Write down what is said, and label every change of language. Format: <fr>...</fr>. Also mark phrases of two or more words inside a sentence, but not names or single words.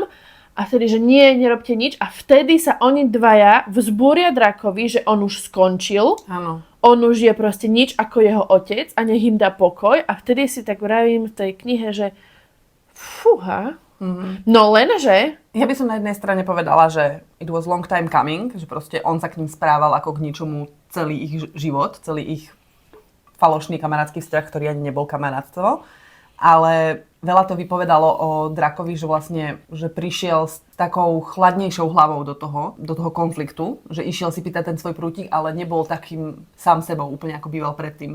<sk>A vtedy, že nie, nerobte nič. A vtedy sa oni dvaja vzbúria Dracovi, že on už skončil. Áno. On už je proste nič ako jeho otec a nech im dá pokoj. A vtedy si tak vravím v tej knihe, že fúha, No lenže... Ja by som na jednej strane povedala, že</sk> <en>it was long time coming,</en> <sk>že proste on sa k ním správal ako k ničomu celý ich život, celý ich falošný kamarátsky vzťah, ktorý ani nebol kamarátstvo. Ale veľa to vypovedalo o Drakovi, že vlastne že prišiel s takou chladnejšou hlavou do toho konfliktu, že išiel si pýtať ten svoj prútik, ale nebol takým sám sebou, úplne ako býval predtým.</sk>